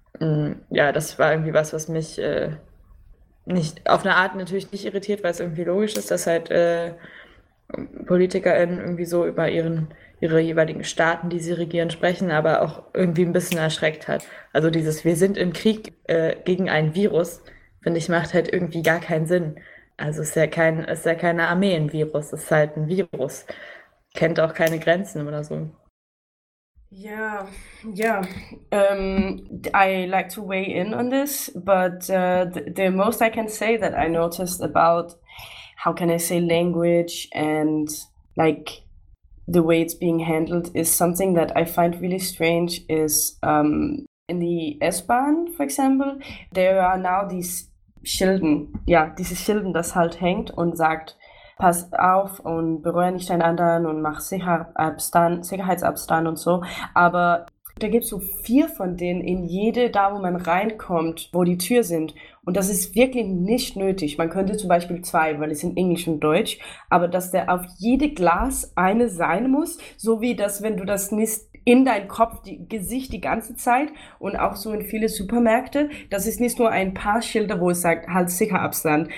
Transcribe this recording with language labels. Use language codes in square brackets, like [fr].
[de] Ja, das war irgendwie was, was mich nicht auf eine Art natürlich nicht irritiert, weil es irgendwie logisch ist, dass halt PolitikerInnen irgendwie so über ihre jeweiligen Staaten, die sie regieren, sprechen, aber auch irgendwie ein bisschen erschreckt hat. Also dieses, wir sind im Krieg gegen ein Virus, finde ich, macht halt irgendwie gar keinen Sinn. Also ist ja keine Armee ein Virus, ist halt ein Virus. Kennt auch keine Grenzen oder so. Ja. [en] I like to weigh in on this, but the most I can say that I noticed about how can I say language and like the way it's being handled is something that I find really strange is in the S-Bahn, for example, there are now these Schilden. [de] Ja, diese Schilden, das halt hängt und sagt, pass auf und berühre nicht einen anderen und mach Sicherheitsabstand und so. Aber da gibt es so vier von denen in jede da, wo man reinkommt, wo die Tür sind. Und das ist wirklich nicht nötig. Man könnte zum Beispiel zwei, weil es in Englisch und Deutsch, aber dass der auf jede Glas eine sein muss, so wie das, wenn du das nicht in dein Kopf, die Gesicht die ganze Zeit und auch so in viele Supermärkte, das ist nicht nur ein paar Schilder, wo es sagt, halt sicher Abstand.